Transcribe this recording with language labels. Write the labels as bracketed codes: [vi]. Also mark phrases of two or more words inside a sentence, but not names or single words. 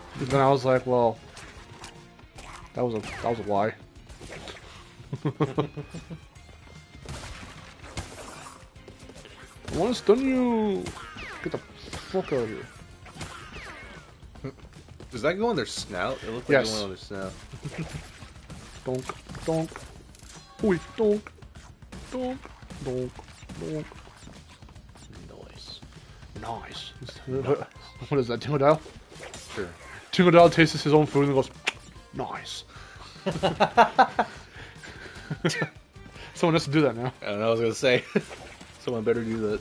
[en] And then I was like, well, that was a lie. I want to stun you. Get the fuck out of here. Does that go on their snout? It looks like Yes. it went on their snout. Donk, donk. Oi, donk. Donk, donk, donk. Nice. Nice. What is that, Tingle Sure. Tingle tastes his own food and goes, nice. Someone has to do that now. I don't know, I was gonna say. Someone better do that.